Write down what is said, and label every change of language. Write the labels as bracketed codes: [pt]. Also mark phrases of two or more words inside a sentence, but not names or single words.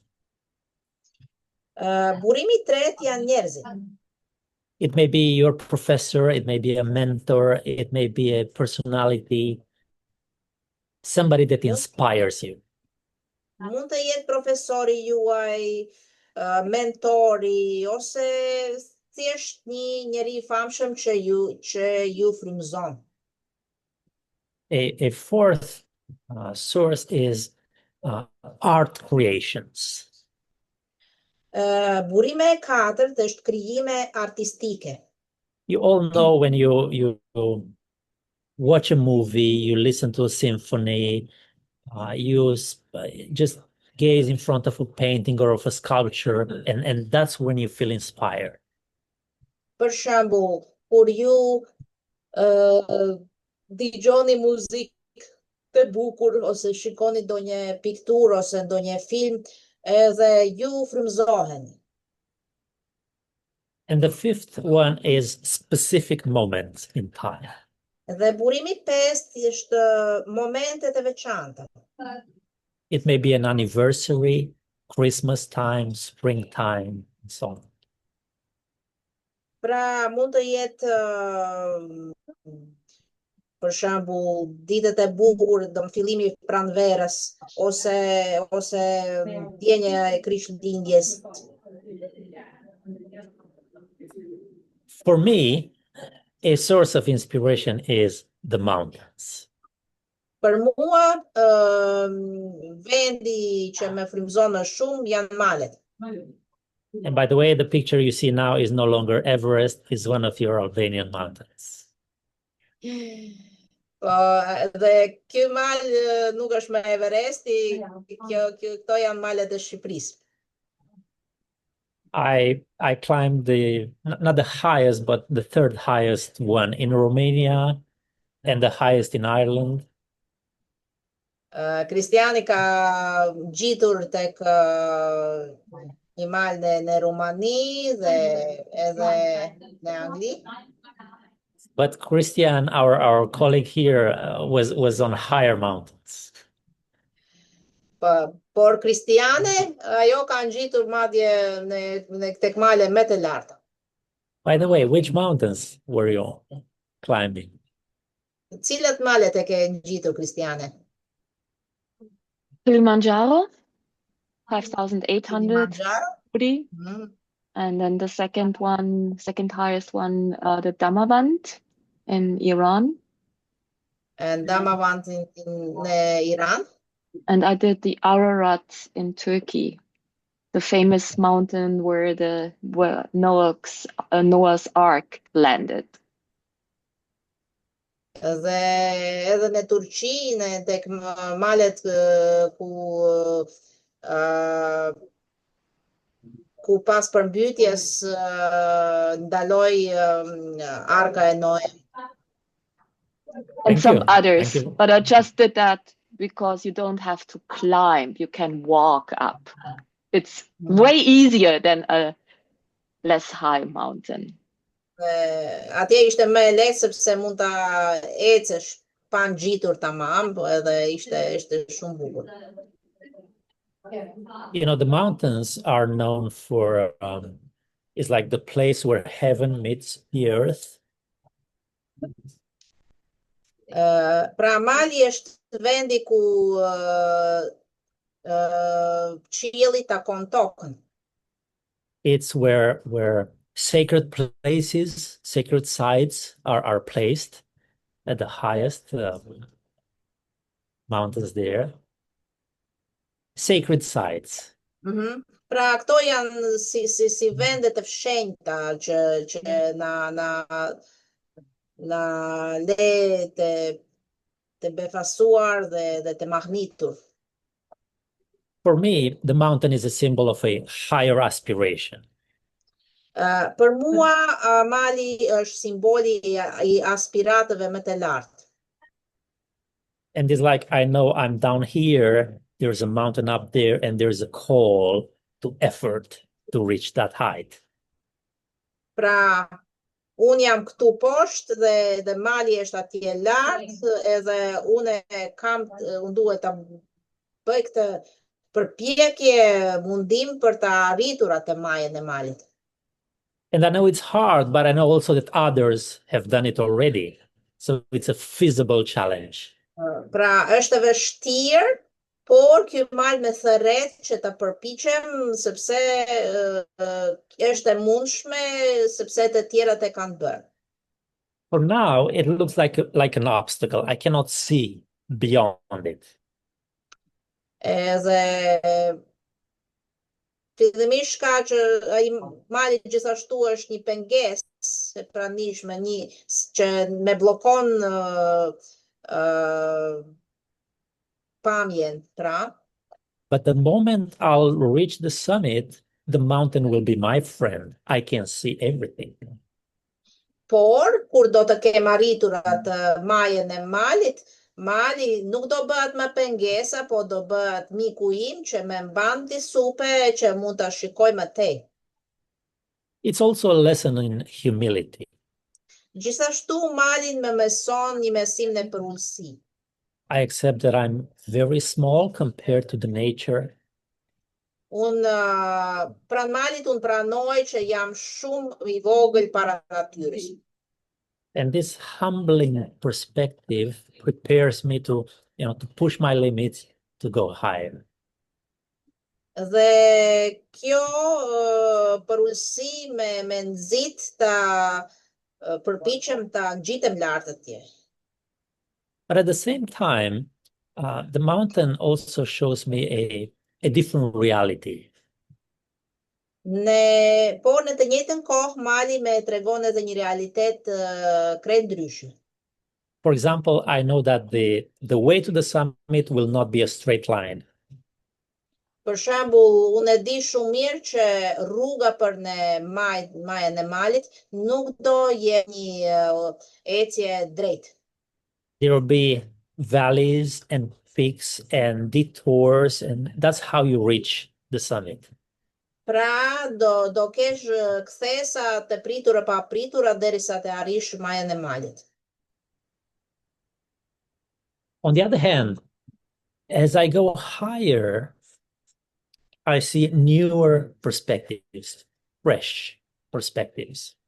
[sq] Burimi i tretë janë njerëzit. [en] It may be your professor, it may be a mentor, it may be a personality, somebody that inspires you. [sq] Mund të jetë profesori juaj, mentori, ose thjesht një njeri i famshëm që ju frymëzon. [en] A fourth source is art creations. [sq] Burime e katërt është krijime artistike. [en] You all know when you watch a movie, you listen to a symphony, you just gaze in front of a painting or of a sculpture, and that's when you feel inspired. [sq] Për shembull, kur ju dëgjoni muzikë të bukur ose shikoni ndonjë pikturë ose ndonjë film, edhe ju frymëzoheni. [en] And the fifth one is specific moments in time. [sq] Dhe burimi i pestë është momentet e veçanta. [en] It may be an anniversary, Christmas time, springtime, and so on. [sq] Pra mund të jetë për shembull ditët e bukur, fillimi i pranverës ose djenja e Krishtlindjes. [en] For me, a source of inspiration is the mountains. [sq] Për mua, vendi që më frymëzon më shumë janë malet. [en] And by the way, the picture you see now is no longer Everest, it's one of your Albanian mountains. [sq] Dhe ky mal nuk është më Everesti, këto janë malet e Shqipërisë. [en] I climbed not the highest, but the third highest one in Romania and the highest in Ireland. [sq] Kristiani ka gjitur tek një mal në Rumani dhe edhe në Angli. [en] But Christian, our colleague here, was on higher mountains. [sq] Por Kristiane, ajo ka ngjitur madje në tek male më të larta. [en] By the way, which mountains were you climbing? [sq] Cilat malet e ke ngjitur Kristiane? [en] Kilimanjaro, 5,800 Kilimanjaro. Fuji. And then the second highest one, the Damavand in Iran. And Damavand in Iran. And I did the Ararat in Turkey, the famous mountain where Noah's Ark landed. [sq] Edhe në Turqi, tek malet ku pas përmbytjes ndaloi arka e Noe. [en] And Thank some you. others, Thank you. but I just did that because you don't have to climb, you can walk up. It's way easier than a less high mountain. [sq] Atje ishte më e lehtë sepse mund ta ecësh pa ngjitur tamam, edhe ishte shumë bukur. [en] You know, the mountains are known for, it's like the place where heaven meets the earth. [sq] Pra mali është vendi ku qielli takon tokën. [en] It's where sacred places, sacred sites are placed at the highest mountains there. Sacred sites. [sq] Pra këto janë si vende të fshenjta që na le të befasuar dhe të mahnitur. [en] For me, the mountain is a symbol of a higher aspiration. [sq] Për mua, mali është simboli I aspiratëve më të lartë. [en] And it's like, I know I'm down here, there's a mountain up there, and there's a call to effort to reach that height. [sq] Pra, unë jam këtu poshtë dhe mali është atje lartë, edhe unë duhet ta bëj këtë përpjekje, mundim për ta arritur atë majën e malit. [en] And I know it's hard, but I know also that others have done it already. So it's a feasible challenge. [sq] Pra, është e vështirë, por ky mal me thërret që ta përpiqem sepse është e mundshme, sepse të tjerat e kanë bërë. [en] For now, it looks like an obstacle. I cannot see beyond it. [sq] Edhe fillimisht ka që ai mali gjithashtu është një pengesë e pranishme, që me bllokon pamjen, pra. [en] But the moment I'll reach the summit, the mountain will be my friend. I can see everything. [sq] Por, kur do të kem arritur atë majën e malit, mali nuk do bëhet më pengesa, po do bëhet miku im që më mban disupe që mund ta shikoj më tej. [en] It's also a lesson in humility. [sq] Gjithashtu malin më mëson një mesim në përullësi. [en] I accept that I'm very small compared to the nature. [sq] Pranë malit unë pranoj që jam shumë I vogël para natyrës. [en] And this humbling perspective prepares me to push my limits to go higher. [sq] Dhe kjo përullësi me nxit ta përpiqem ta ngjitem lart atje. [en] But at the same time, the mountain also shows me a different reality. [sq] Po në të njëjtën kohë mali më tregon edhe një realitet krejt ndryshe. [en] For example, I know that the way to the summit will not be a straight line. [sq] Për shembull, unë e di shumë mirë që rruga për në majën e malit nuk do jetë një ecje drejt. [en] There will be valleys and peaks and detours, and that's how you reach the summit. [sq] Pra, do kesh kthesa të pritura pa pritura derisa të arrish majën e malit. [en] On the other hand, as I go higher, I see newer perspectives, fresh perspectives.